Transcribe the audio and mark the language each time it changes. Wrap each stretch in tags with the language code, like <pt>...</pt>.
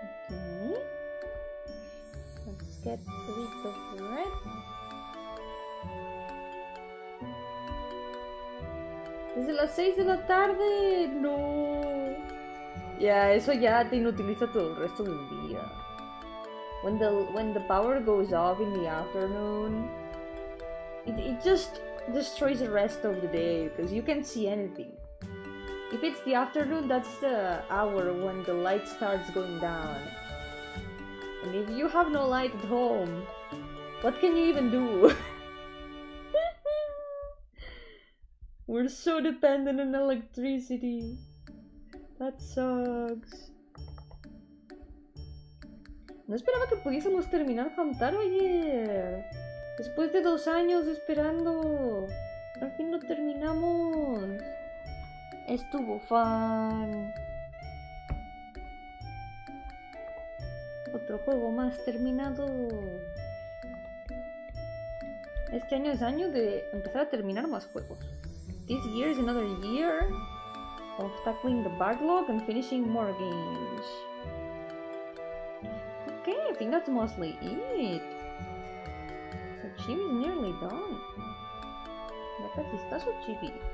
<en>Okay. Let's get a bit of red.</en> <es>Desde las 6 de la tarde. No. Ya, eso ya te inutiliza todo el resto del día.</es> <en>When the power goes off in the afternoon, it just destroys the rest of the day because you can't see anything. If it's the afternoon, that's the hour when the light starts going down. And if you have no light at home, what can you even do? We're so dependent on electricity. That sucks.</en> <es>No esperaba que pudiésemos terminar Hamtaro ayer. Después de 2 años esperando. Al fin lo terminamos. Estuvo fun. Otro juego más terminado. Este año es año de empezar a terminar más juegos.</es> <en>This year is another year of tackling the backlog and finishing more games. Okay, I think that's mostly it. Sochibi is nearly done.</en> <es>Ya casi está Sochibi.</es>